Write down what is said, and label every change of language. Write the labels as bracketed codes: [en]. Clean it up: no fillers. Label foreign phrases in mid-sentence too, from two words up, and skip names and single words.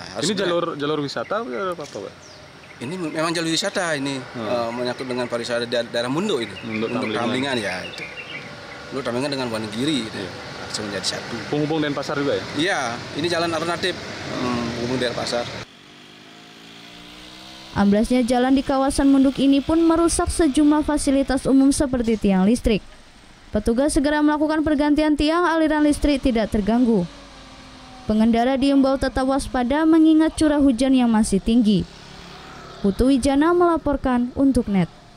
[id] harus ini jalur wisata atau apa Pak? Ini memang jalur wisata ini menyangkut dengan pariwisata daerah Munduk ini. Munduk Tamlingan ya itu. Munduk Tamlingan dengan Wanagiri itu. Langsung menjadi satu. Penghubung Denpasar juga ya? Iya, ini jalan alternatif penghubung Denpasar. Amblasnya jalan di kawasan Munduk ini pun merusak sejumlah fasilitas umum seperti tiang listrik. Petugas segera melakukan pergantian tiang, aliran listrik tidak terganggu. Pengendara diimbau tetap waspada mengingat curah hujan yang masih tinggi. Putu Wijana melaporkan untuk NET.